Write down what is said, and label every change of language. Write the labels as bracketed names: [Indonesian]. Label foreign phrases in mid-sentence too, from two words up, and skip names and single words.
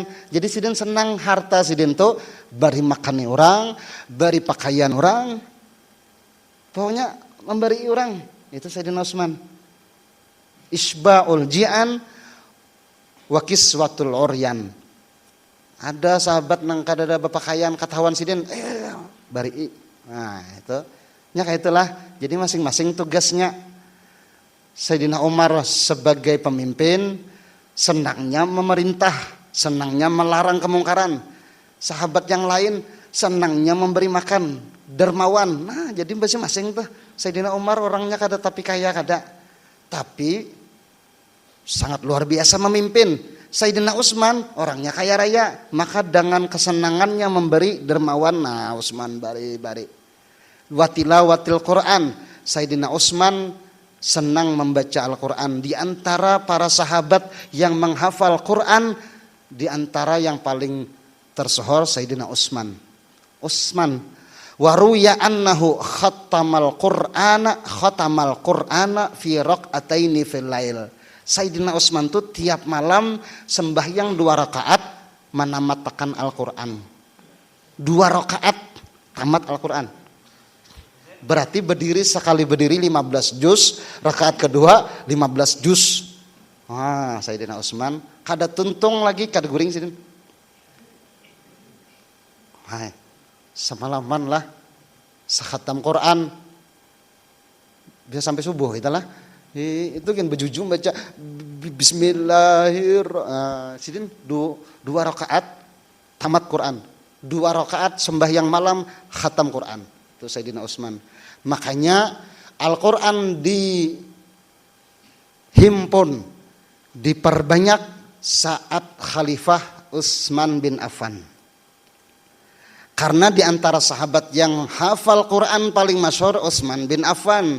[Banjar] Jadi Sidin senang harta Sidin tuh beri makani orang, beri pakaian orang, pokoknya memberi orang. [Indonesian] Itu Sayyidina Utsman. [Arabic] إشباع الجيعان وكسوة العريان. [Banjar] Ada sahabat nang kada ada berpakaian katawan Sidin, bari. [Indonesian] Nah, itu. Ya kayak itulah. Jadi masing-masing tugasnya. Sayyidina Umar sebagai pemimpin senangnya memerintah. senangnya melarang kemungkaran. Sahabat yang lain senangnya memberi makan, dermawan. Nah, jadi masing-masing tuh. [Banjar] Sayyidina Umar orangnya kada tapi kaya kada. [Indonesian] Tapi sangat luar biasa memimpin. Sayyidina Utsman orangnya kaya raya, maka dengan kesenangannya memberi dermawan. Nah, [Banjar] Utsman bari-bari. [Arabic] وتلاوة القرآن. [Indonesian] Sayyidina Utsman senang membaca Al-Quran. Di antara para sahabat yang menghafal Quran, di antara yang paling tersohor Sayyidina Utsman. [Arabic] وروي أنه ختم القرآن في ركعتين في الليل. [Indonesian] Sayyidina Utsman tuh tiap malam sembahyang 2 rakaat menamatakan Al-Quran. 2 rakaat tamat Al-Quran. Berarti sekali berdiri 15 juz, rakaat kedua 15 juz. [Banjar] Wah, Sayyidina Utsman kada tuntung lagi kada guring sidin. Hai, semalaman lah sakhatam Quran. [Indonesian] Bisa sampai subuh itulah. Itu kan bejujung baca bismillahirrahmanirrahim. Sidin 2 rakaat tamat Quran. 2 rakaat sembahyang malam khatam Quran. Itu Sayyidina Utsman. Makanya Al-Quran dihimpun, diperbanyak saat Khalifah Utsman bin Affan. Karena di antara sahabat yang hafal Quran paling masyhur Utsman bin Affan.